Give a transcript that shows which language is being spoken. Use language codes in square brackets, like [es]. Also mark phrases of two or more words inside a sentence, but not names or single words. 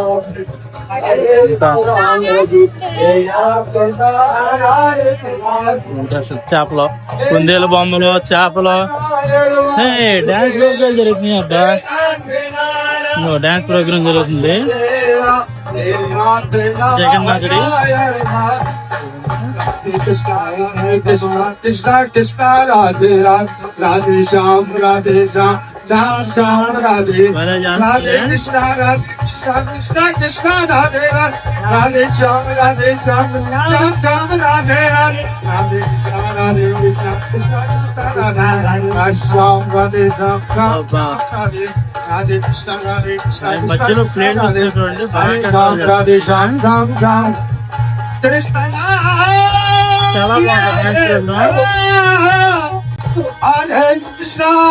[te] చేపలు, కుందేలు బొమ్మలు, చేపలు. డాన్స్ ప్రోగ్రామ్ జరుగుతుంది అబ్బా, డాన్స్ ప్రోగ్రామ్ జరుగుతుంది. జగన్నాథుడి [sa] Krishna Krishna Krishna Radhe Radhe Radhe Shyam Radhe Shyam श्याम श्याम राधे राधे कृष्णा कृष्णा कृष्णा कृष्णा राधे राधे श्याम श्याम श्याम राधे राधे कृष्णा कृष्णा कृष्णा राधे श्याम राधे श्याम राधे राधे कृष्णा कृष्णा राधे श्याम श्याम श्याम कृष्णा हरे कृष्णा